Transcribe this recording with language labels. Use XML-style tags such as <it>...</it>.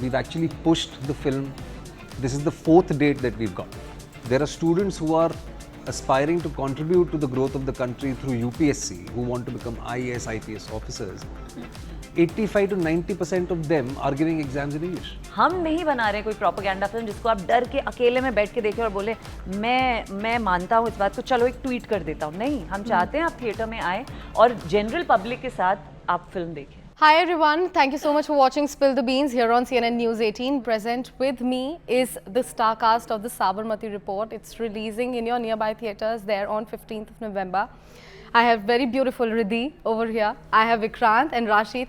<en>We've actually pushed the film. This is the 4th date that we've got. There are students who are aspiring to contribute to the growth of the country through UPSC, who want to become IAS, IPS officers. 85 to 90% of them are giving exams in English.</en> <hi>हम नहीं बना रहे कोई propaganda film जिसको आप डर के अकेले में बैठ के देखें और बोले मैं मानता हूँ इस बात को, चलो एक ट्वीट कर देता हूँ. नहीं, हम चाहते हैं आप थिएटर में आए और जनरल पब्लिक के साथ आप फिल्म देखें.</hi> <en>Hi everyone, thank you so much for watching Spill the Beans here on CNN News 18. Present with me is the star cast of the Sabarmati Report. It's releasing in your nearby theatres there on 15th of November. I have very beautiful Riddhi over here. I have Vikrant and Rashi.</en>